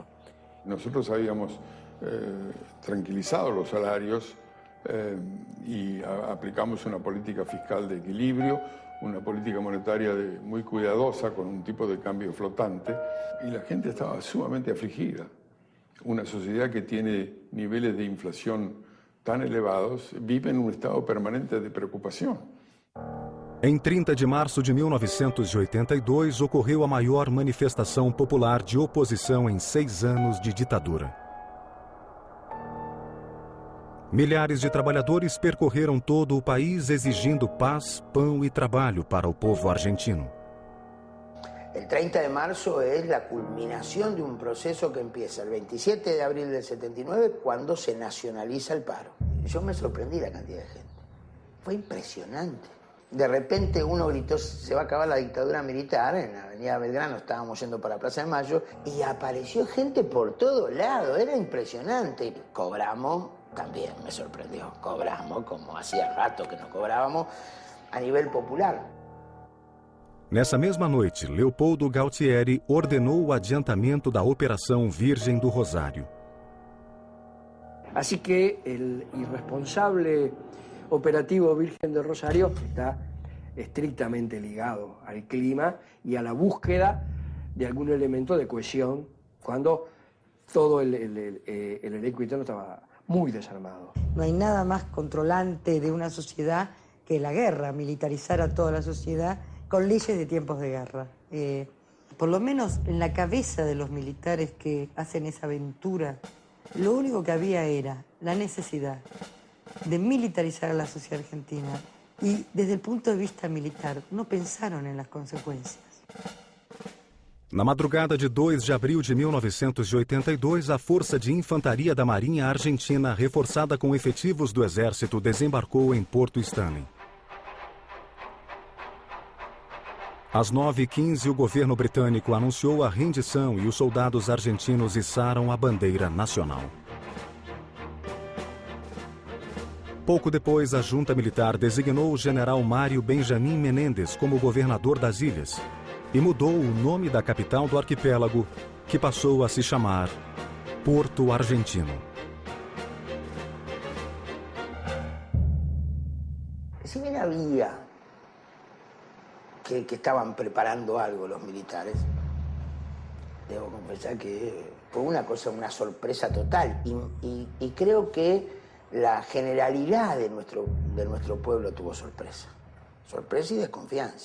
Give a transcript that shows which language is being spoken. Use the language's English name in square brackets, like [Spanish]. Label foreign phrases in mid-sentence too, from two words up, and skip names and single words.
[Spanish] Nosotros habíamos tranquilizado los salarios y aplicamos una política fiscal de equilibrio, una política monetaria muy cuidadosa con un tipo de cambio flotante, y la gente estaba sumamente afligida. Una sociedad que tiene niveles de inflación tan elevados vive en un estado permanente de preocupación. [Portuguese] Em 30 de março de 1982, ocorreu a maior manifestação popular de oposição em 6 anos de ditadura. Milhares de trabalhadores percorreram todo o país exigindo paz, pão e trabalho para o povo argentino. [Spanish] El 30 de marzo es la culminación de un proceso que empieza el 27 de abril del 79, cuando se nacionaliza el paro. Yo me sorprendí la cantidad de gente. Fue impresionante. De repente uno gritó, se va a acabar la dictadura militar, en la avenida Belgrano, estábamos yendo para Plaza de Mayo, y apareció gente por todo lado, era impresionante. Cobramos, también me sorprendió, cobramos, como hacía rato que no cobrábamos, a nivel popular. [Portuguese] Nessa mesma noite, Leopoldo Galtieri ordenou o adiantamento da Operação Virgem do Rosário. [Spanish] Así que el irresponsable operativo Virgen del Rosario está estrictamente ligado al clima y a la búsqueda de algún elemento de cohesión cuando todo el elenco interno estaba muy desarmado. No hay nada más controlante de una sociedad que la guerra, militarizar a toda la sociedad con leyes de tiempos de guerra. Por lo menos en la cabeza de los militares que hacen esa aventura, lo único que había era la necesidad de militarizar a la sociedad argentina y desde el punto de vista militar no pensaron en las consecuencias. [Portuguese] Na madrugada de 2 de abril de 1982, a Força de Infantaria da Marinha Argentina, reforçada com efetivos do Exército, desembarcou em Porto Stanley. Às 9h15, o governo britânico anunciou a rendição e os soldados argentinos içaram a bandeira nacional. Pouco depois, a junta militar designou o general Mário Benjamin Menendez como governador das ilhas e mudou o nome da capital do arquipélago, que passou a se chamar Porto Argentino. [Spanish] Si bien había que estaban preparando algo los militares, debo confesar que fue una cosa, una sorpresa total, y creo que la generalidad de nuestro pueblo tuvo sorpresa y desconfianza.